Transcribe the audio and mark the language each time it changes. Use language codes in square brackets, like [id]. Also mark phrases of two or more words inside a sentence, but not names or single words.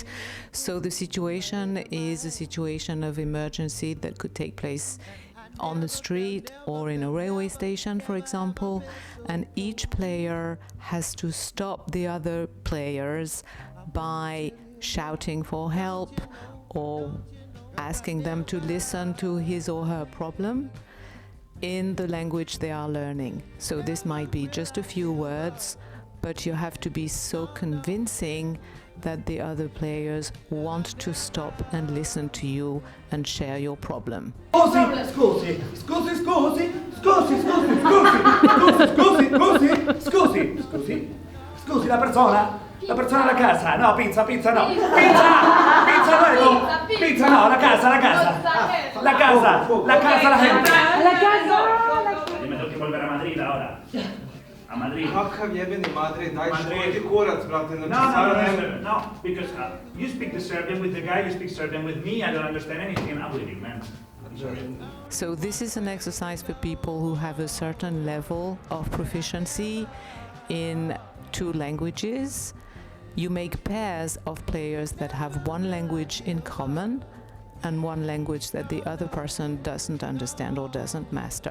[en] So the situation is a situation of emergency that could take place on the street or in a railway station, for example, and each player has to stop the other players by shouting for help or asking them to listen to his or her problem in the language they are learning. So this might be just a few words, but you have to be so convincing that the other players want to stop and listen to you and share your problem. [it] Scusi, la persona alla casa, no, pizza no, pizza nuevo, pizza no, la casa, la gente. [es] Y me tengo que volver a Madrid ahora. A Madrid. [sr] Kakav jebeni Madrid, daj škodi kurac, brate, [en] No, because you speak the Serbian with the guy, you speak Serbian with me, I don't understand anything, I'm leaving, man. So this is an exercise for people who have a certain level of proficiency in 2 languages. You make pairs of players that have one language in common and one language that the other person doesn't understand or doesn't master.